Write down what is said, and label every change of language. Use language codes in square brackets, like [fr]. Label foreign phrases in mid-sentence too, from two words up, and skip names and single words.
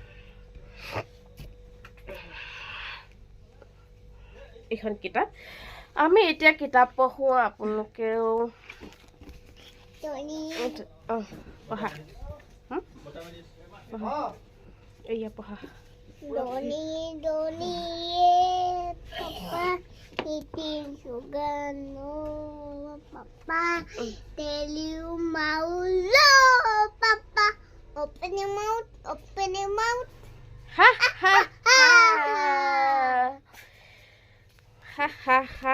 [as] এইখন কিতাপ আমি এতিয়া কিতাপ পঢ়োঁ, আপোনালোকেও পঢ়া পঢ়া এয়া পঢ়া। [en] Doni, Doni, Papa, eating sugar, no, Papa, tell you mouth, Papa, open your mouth, open your mouth. Ha ha ha ha ha ha.